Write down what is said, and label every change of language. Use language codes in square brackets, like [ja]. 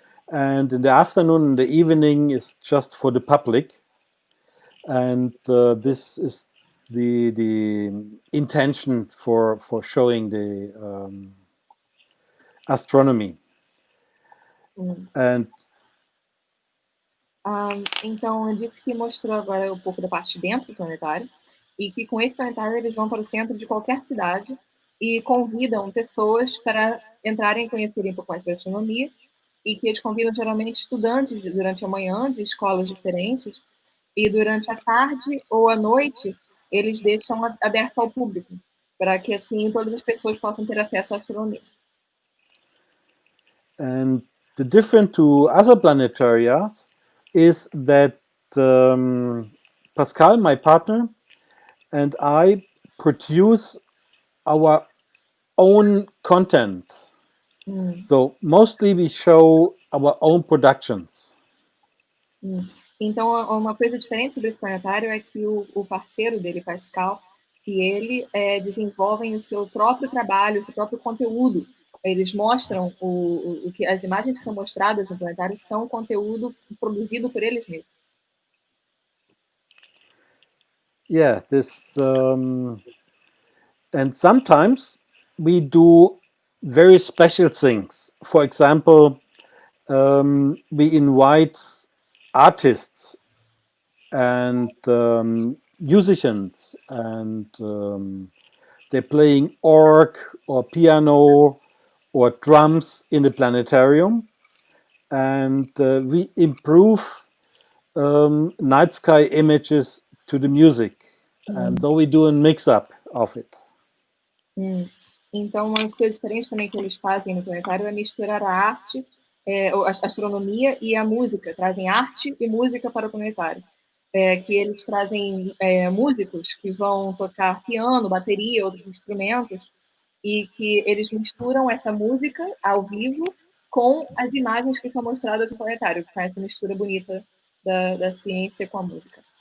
[en] And in the afternoon and the evening is just for the public. And this is the intention for showing the astronomy. And [pt] então, eu disse que mostrou agora um pouco da parte de dentro do planetário e que com esse planetário eles vão para o centro de qualquer cidade e convidam pessoas para entrarem e conhecerem um pouco mais sobre astronomia e que eles convidam geralmente estudantes durante a manhã de escolas diferentes e durante a tarde ou a noite eles deixam aberto ao público para que assim todas as pessoas possam ter acesso à astronomia. [en] And the difference to other planetariums is that Pascal, my partner, and I produce our own content. So mostly we show our own productions. [pt] Então, uma coisa diferente sobre esse planetário é que o parceiro dele, Pascal, e ele desenvolvem o seu próprio trabalho, o seu próprio conteúdo. Eles mostram o que as imagens que são mostradas no planetário são conteúdo produzido por eles mesmos. [en] Yeah, this and sometimes we do very special things. For example, we invite artists and musicians, and they're playing org or piano or drums in the planetarium, and we improve night sky images to the music, and so we do a mix-up of it. [pt] Então, uma das coisas diferentes também que eles fazem no planetário é misturar a arte, a astronomia e a música, trazem arte e música para o planetário. Que eles trazem músicos que vão tocar piano, bateria, outros instrumentos, e que eles misturam essa música ao vivo com as imagens que são mostradas no planetário, que faz essa mistura bonita da ciência com a música.